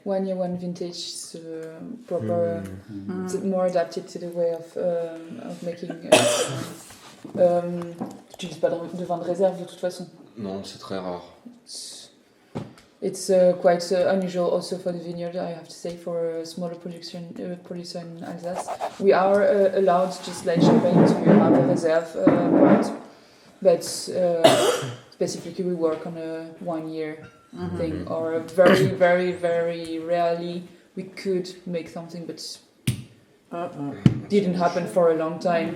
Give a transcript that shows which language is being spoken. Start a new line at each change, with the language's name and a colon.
English: 1 year, 1 vintage, is proper, it's more adapted to the way of making.
French: Tu n'utilises pas de vin de réserve de toute façon. Non, c'est très rare.
English: It's quite unusual also for the vineyard, I have to say, for a smaller producer in Alsace. We are allowed, just like Champagne, to have a reserve part, but specifically we work on a 1 year thing, or very, very, very rarely we could make something, but didn't happen for a long time.